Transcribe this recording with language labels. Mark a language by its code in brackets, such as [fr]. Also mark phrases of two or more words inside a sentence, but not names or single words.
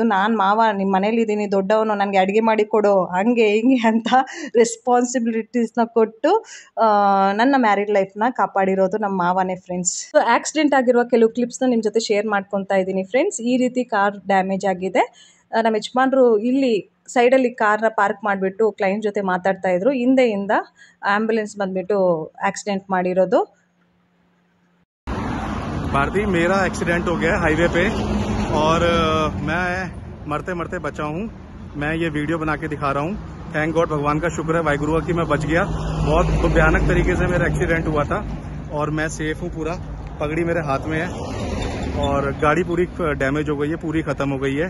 [kn] ನಾನು ಮಾವ ನಿಮ್ಮ ಮನೇಲಿದ್ದೀನಿ, ದೊಡ್ಡವನು, ನನಗೆ ಅಡುಗೆ ಮಾಡಿ ಕೊಡು, ಹಂಗೆ ಹಿಂಗೆ ಅಂತ ರೆಸ್ಪಾನ್ಸಿಬಿಲಿಟೀಸ್ನ ಕೊಟ್ಟು ನನ್ನ [en] married life [kn] ಕಾಪಾಡಿರೋದು ನಮ್ಮ ಮಾವನೇ ಫ್ರೆಂಡ್ಸ್. ಸೊ ಆಕ್ಸಿಡೆಂಟ್ ಆಗಿರುವ ಕೆಲವು ಕ್ಲಿಪ್ಸ್ನ ನಿಮ್ಮ ಜೊತೆ ಶೇರ್ ಮಾಡ್ಕೊತಾ ಇದ್ದೀನಿ ಫ್ರೆಂಡ್ಸ್. ಈ ರೀತಿ [en] car damage [kn] ಆಗಿದೆ. ನಮ್ಮ ಯಜಮಾನ್ರು ಇಲ್ಲಿ ಸೈಡಲ್ಲಿ ಕಾರ್ನ ಪಾರ್ಕ್ ಮಾಡಿಬಿಟ್ಟು ಕ್ಲೈಂಟ್ ಜೊತೆ ಮಾತಾಡ್ತಾ ಇದ್ರು, ಹಿಂದೆಯಿಂದ ಆ್ಯಂಬುಲೆನ್ಸ್ ಬಂದುಬಿಟ್ಟು ಆಕ್ಸಿಡೆಂಟ್ ಮಾಡಿರೋದು. [hi] भारती, मेरा एक्सीडेंट हो गया हाईवे पे और मैं मरते मरते बचा हूँ. मैं ये वीडियो बना के दिखा रहा हूँ. [en] thank God, [hi] भगवान का शुक्र है, वाहिगुरु की मैं बच गया. बहुत भयानक तरीके से मेरा एक्सीडेंट हुआ था. और मैं सेफ हूँ पूरा, पगड़ी मेरे हाथ में है और गाड़ी पूरी डैमेज हो गई है, पूरी ख़त्म हो गई है।